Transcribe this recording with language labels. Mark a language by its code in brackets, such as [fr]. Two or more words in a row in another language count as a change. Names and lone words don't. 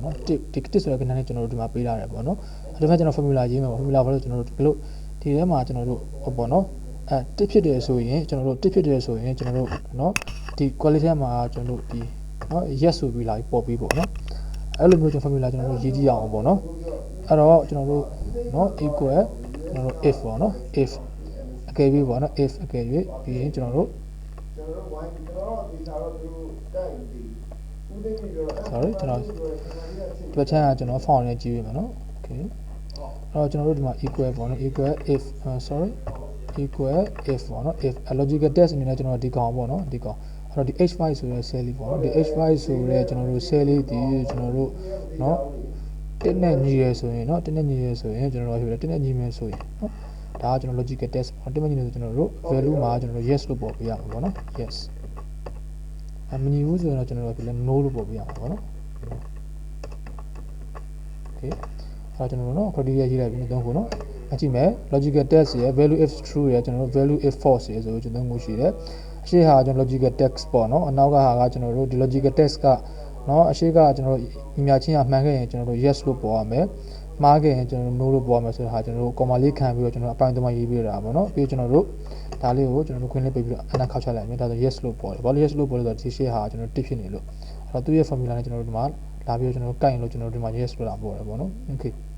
[my] နော်တစ်ဆိုတဲ့ကဏ္ဍနဲ့ကျွန်တော်တို့ဒီမှာပေးထားတယ်ပေါ့နော်အဲ့ဒါမှကျွန်တော် formula ရေးမယ်ပေါ့ formula ဘာလို့ကျွန်တော်တို့ဒီလိုဒီထဲမှာကျွန်တော်တို့ဟောပေါ့နော်တစ်ဖြစ်တယ်ဆိုရင်ကျွန်တော်တို့တစ်ဖြစ်တယ်ဆိုရင်ကျွန်တော်တို့နော်ဒီ quality ထဲမှာကျွန်တော်တို့ဒီနော် yes ဆိုပြီးလာပေါ်ပြီးပေါ့နော်အဲ့လိုမျိုးကျွန်တော် formula ကျွန်တော်တို့ရေးကြည့်ရအောင်ပေါ့နော်အဲ့တော့ကျွန်တော်တို့နော် equal ကျွန်တော်တို့ if ပေါ့နော် if အကယ်၍ပေါ့နော် if အကယ်၍ပြီးရင်ကျွန်တော်တို့ sorry ကျွန်တော်ဒီချမ်းကကျွန်တော် font နဲ့ကြည့်ရမှာနော် okay အဲ့တော့ကျွန်တော်တို့ဒီမှာ equal ပေါ့နော် [en] equal if sorry equal if [my] ပေါ့နော် if [en] logical test [my] အနေနဲ့ကျွန်တော်ဒီကောင်ပေါ့နော်ဒီကောင်အဲ့တော့ဒီ h5 ဆိုတဲ့ cell လေးပေါ့နော်ဒီ h5 ဆိုတဲ့ကျွန်တော်တို့ cell လေးဒီကျွန်တော်တို့နော်တက်နဲ့ညီရဆိုရင်နော်တက်နဲ့ညီရဆိုရင်ကျွန်တော်တို့တက်နဲ့ညီမယ်ဆိုရင်နော်ဒါကကျွန်တော် [en] logical test [my] ပေါ့တက်နဲ့ညီနေဆိုကျွန်တော်တို့ value မှာကျွန်တော်တို့ yes လို့ပေါ်ပြရမှာပေါ့နော် yes မညီဘူးဆိုရင်တော့ကျွန်တော်တို့လည်း no လို့ပေါ်ပြရမှာပေါ့နော် okay အဲ့တော့ကျွန်တော်တို့နော် criteria ရေးလိုက်ပြီးတော့ခုနော်အကြည့်မယ် [en] logical test [my] ရဲ့ [en] value if true [my] ရဲ့ကျွန်တော်တို့ [en] value if false [my] ရဲ့ဆိုကျွန်တော်တို့ရှိတယ်အရှိ ဟာကျွန်တော် [en] logical test [my] ပေါ့နော်အနောက်ကဟာကကျွန်တော်တို့ဒီ [en] logical test [my] ကနော်အရှိကကျွန်တော်တို့ညီမချင်းကမှန်ခဲ့ရင်ကျွန်တော်တို့ yes လို့ပေါ်ရမယ်မှားခဲ့ရင်ကျွန်တော်တို့ no လို့ပေါ်ရမယ်ဆိုတဲ့ဟာကျွန်တော်တို့ comma လေးခံပြီးတော့ကျွန်တော်အပိုင်းသုံးပိုင်းရေးပြတာပေါ့နော်ပြီးကျွန်တော်တို့ဒါလေးကိုကျွန်တော်တို့ခွင့်လေးပေးပြီးတော့အနာခောက်ချလိုက်မယ်ဒါဆို yes လို့ပေါ်တယ်ဘာလို့ yes လို့ပေါ်လဲဆိုတော့ဒီရှေ့ဟာကျွန်တော်တစ်ဖြစ်နေလို့အဲ့တော့သူ့ရဲ့ formula နဲ့ကျွန်တော်တို့ဒီမှာလာပြီးတော့ကျွန်တော်တို့ကိုင်လို့ကျွန်တော်တို့ဒီမှာ yes လို့လာပေါ်တယ်ပေါ့နော် okay